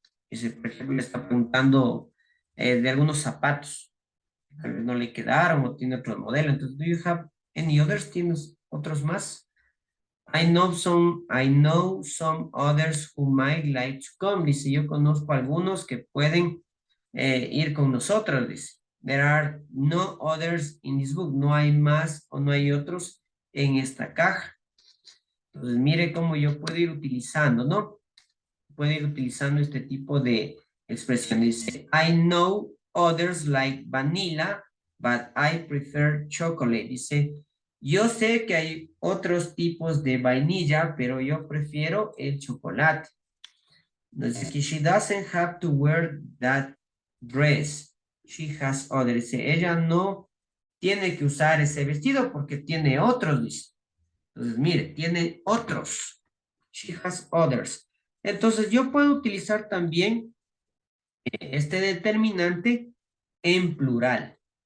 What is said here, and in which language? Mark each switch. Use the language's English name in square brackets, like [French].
[Spanish] Dice, por ejemplo, le está preguntando de algunos zapatos. Tal vez no le quedaron o tiene otro modelo. Entonces, [English] do you have any others? [Spanish] ¿Tienes otros más? [English] I know some others who might like to come. [Spanish] Dice, yo conozco algunos que pueden ir con nosotros, dice. [English] There are no others in this book. [Spanish] No hay más o no hay otros en esta caja. Entonces, mire cómo yo puedo ir utilizando, ¿no? Puedo ir utilizando este tipo de expresión. Dice, [English] I know others like vanilla, but I prefer chocolate. [Spanish] Dice, yo sé que hay otros tipos de vainilla, pero yo prefiero el chocolate. Dice que [English] she doesn't have to wear that dress. She has others. [Spanish] Dice, ella no tiene que usar ese vestido porque tiene otros, dice. Entonces, mire, tiene otros. [English] She has others. [Spanish] Entonces, yo puedo utilizar también este determinante en plural.